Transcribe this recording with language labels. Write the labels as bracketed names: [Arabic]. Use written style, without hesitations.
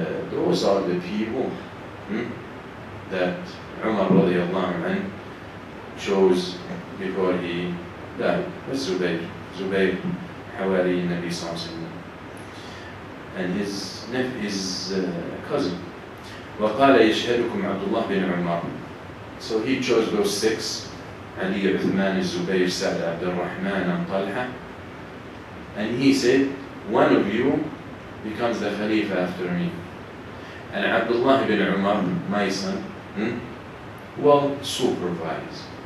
[English] Those are the people that Umar radiallahu anhu chose before he died. Zubayr Hawari Nabi sallallahu alayhi and his cousin. [Arabic] وقال يشهدكم عبد الله بن عمر. [English] So he chose those 6, Ali, Uthman, Zubayr, Sa'd, Abdul Rahman, and Talha. And he said, one of you becomes the Khalifa after me. And Abdullah bin Umar, my son, will supervise.